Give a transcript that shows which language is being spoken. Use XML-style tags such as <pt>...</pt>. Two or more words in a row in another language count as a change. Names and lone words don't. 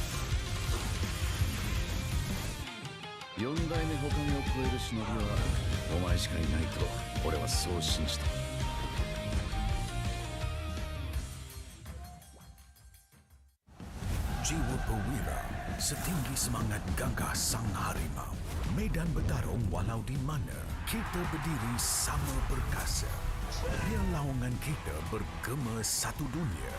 <ja>4 代目他にを超える忍びはお前しかいないと俺はそう信じた。</ja> <ms>Jiwa perwira setinggi semangat gagah sang harimau. Medan bertarung walau di mana kita berdiri sama perkasa. Biar lawangan kita bergema satu dunia.</ms>